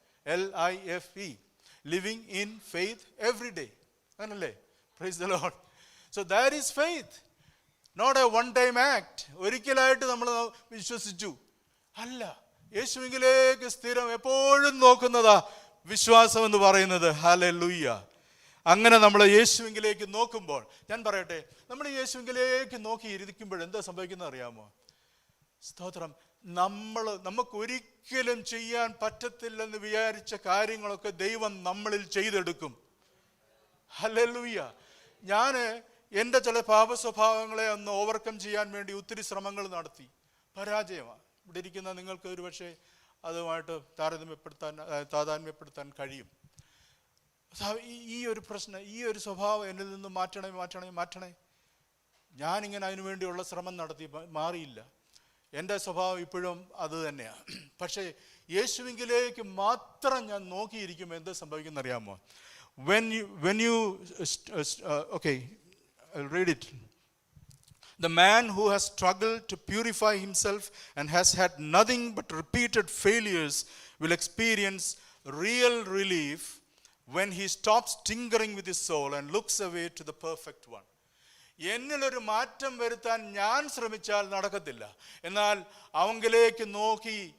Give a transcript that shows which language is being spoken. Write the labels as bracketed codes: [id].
[en] LIFE, living in faith every day. [ml] അങ്ങനല്ലേ? [en] Praise the Lord. So that is faith, not a one time act. [ml] ഒരിക്കലായിട്ട് നമ്മൾ വിശ്വസിച്ചു അല്ല, യേശുവിലേക്ക് സ്ഥിരം എപ്പോഴും നോക്കുന്നതാ വിശ്വാസം എന്ന് പറയുന്നത്. ഹല്ലേലൂയ. അങ്ങനെ നമ്മൾ യേശുവിലേക്ക് നോക്കുമ്പോൾ, ഞാൻ പറയട്ടെ, നമ്മൾ യേശുവിലേക്ക് നോക്കി ഇരിക്കുമ്പോൾ എന്താ സംഭവിക്കുന്നത് അറിയാമോ? സ്തോത്രം. നമുക്കൊരിക്കലും ചെയ്യാൻ പറ്റത്തില്ലെന്ന് വിചാരിച്ച കാര്യങ്ങളൊക്കെ ദൈവം നമ്മളിൽ ചെയ്തെടുക്കും. ഹല്ലേലൂയ. ഞാൻ എൻ്റെ ചില പാപസ്വഭാവങ്ങളെ ഒന്ന് ഓവർകം ചെയ്യാൻ വേണ്ടി ഒത്തിരി ശ്രമങ്ങൾ നടത്തി. പരാജയമാണ്. ഇവിടെ ഇരിക്കുന്ന നിങ്ങൾക്ക് ഒരുപക്ഷെ അതുമായിട്ട് താതാത്മ്യപ്പെടുത്താൻ കഴിയും. ഈ ഒരു പ്രശ്നം, ഈ ഒരു സ്വഭാവം എന്നിൽ നിന്ന് മാറ്റണേ. ഞാനിങ്ങനെ അതിനു വേണ്ടിയുള്ള ശ്രമം നടത്തി, മാറിയില്ല. എൻ്റെ സ്വഭാവം ഇപ്പോഴും അത് തന്നെയാണ്. പക്ഷേ യേശുവിലേക്ക് മാത്രം ഞാൻ നോക്കിയിരിക്കുമ്പോൾ എന്ത് സംഭവിക്കുന്ന അറിയാമോ? [en] When you okay, I'll read it. The man who has struggled to purify himself and has had nothing but repeated failures will experience real relief when he stops tinkering with his soul and looks away to the perfect one. [ml] എന്നിലൊരു മാറ്റം വരുത്താൻ ഞാൻ ശ്രമിച്ചാൽ നടക്കത്തില്ല. എന്നാൽ അവങ്കിലേക്ക് നോക്കി